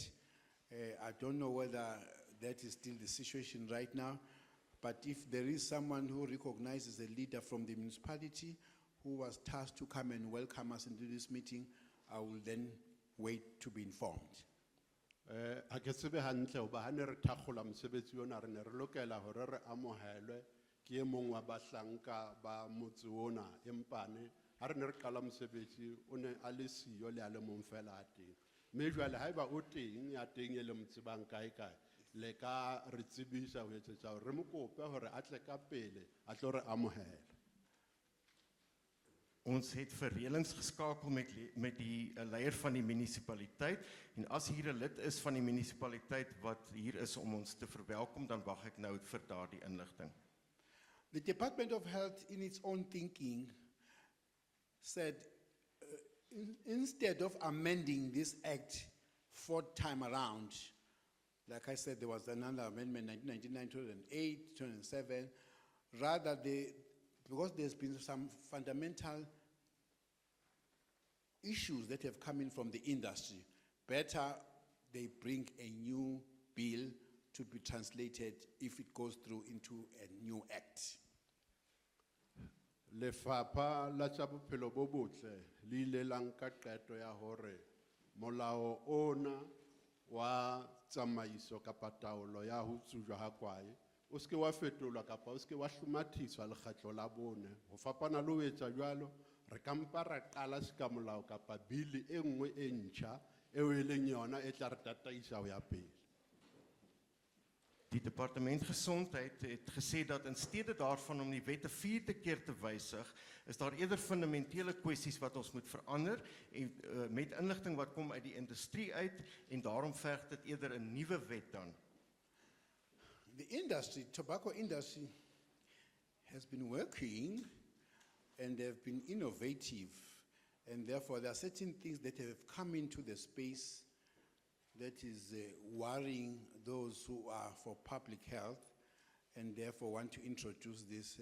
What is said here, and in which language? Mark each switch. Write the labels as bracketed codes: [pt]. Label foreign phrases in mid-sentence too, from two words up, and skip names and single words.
[en] I don't know whether that is still the situation right now, but if there is someone who recognizes a leader from the municipality who was tasked to come and welcome us into this meeting, I will then wait to be informed. [st] Ha ke tsebe hantle hoba ha ne re thakgola mosebetsi ona re ne re lokela hore re amohelwe ke e mong wa bahlanka ba motse ona, empane ha re ne re qala mosebetsi o ne a le siyo le a le mong fela a teng. Mme jwale haeba o teng ya teng e le mo tsebang kae kae le ka re tsebisa ho etsetsa hore re mo kope hore a tle ka pele a tlo re amohela. [af] Ons het verreëlings geskakel met die leier van die munisipaliteit en as hier 'n lid is van die munisipaliteit wat hier is om ons te verwelkom, dan wag ek nou vir daardie inligting. [en] The Department of Health, in its own thinking, said instead of amending this act 4th time around, like I said, there was another amendment 1999, 2008, 2007, rather because there's been some fundamental issues that have come in from the industry, better they bring a new bill to be translated if it goes through into a new act. [st] Lefapha la tsa bophelo bo botle le ile la nka qeto ya hore molao ona wa tsamaiso kapa taolo ya ho tsujwa ha kwae o ske wa fetolwa kapa o ske wa hlomathiswa lekgetlo la bone ho fapana le ho etsa jwalo re ka mpa ra qala seka molao kapa bili e nngwe e ntjha eo e leng yona e tla re tataisa ho ya pele. [af] Die departement gesondheid het gesê dat in steede daarvan om die wette 4 keer te wysig, is daar eerder fundamentele kwessies wat ons moet verander en met inligting wat kom uit die industrie uit en daarom verg dit eerder 'n nuwe wet dan. [en] The industry, tobacco industry, has been working and they've been innovative, and therefore there are certain things that have come into the space that is worrying those who are for public health and therefore want to introduce this.